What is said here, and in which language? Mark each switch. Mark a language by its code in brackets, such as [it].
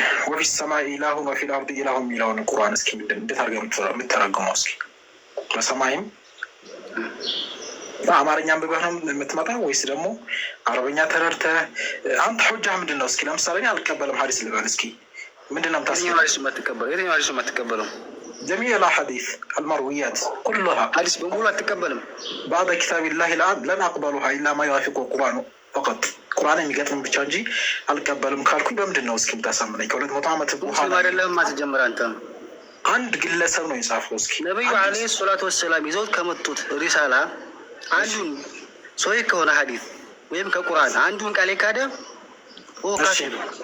[ar] ወፊ ሰማይ ኢላሁን ወፊል አርድ ኢላሁን [am] የሚለውን ቁርአን እስኪ እንዴት አድርገህ የምትተረጉመው እስኪ? በሰማይም በአማርኛ አንብበህ ነው የምትመጣው ወይስ ደግሞ አረበኛ ተረድተህ? አንተ ሑጃ ምንድን ነው? እስኪ ለምሳሌ አልቀበልም ሀዲስ ልበል እስኪ ምንድን ነው የምታስበው? የትኛው ሀዲስ የማትቀበለው? [ar] جميع الأحاديث المرويات كلها حديث بقول أتقبلهم بعد كتاب الله الآن لن أقبلها إلا ما يوافق القرآن فقط. [am] القرآن የሚገጥም ብቻ እንጂ አልቀበልም ካልኩኝ በምንድን ነው እስኪ የምታሳምነኝ? ከሁለት መቶ ዓመት በኋላ አይደለም ማትጀምር አንተ አንድ ግለሰብ ነው የጻፈው። እስኪ ነቢዩ ዓለይሂ ሰላቱ ወሰላም ይዘውት ከመጡት ሪሳላ አንዱን ሶሒህ ከሆነ ሐዲስ ወይም ከቁርአን አንዱን ቃል ካደ ካፊር።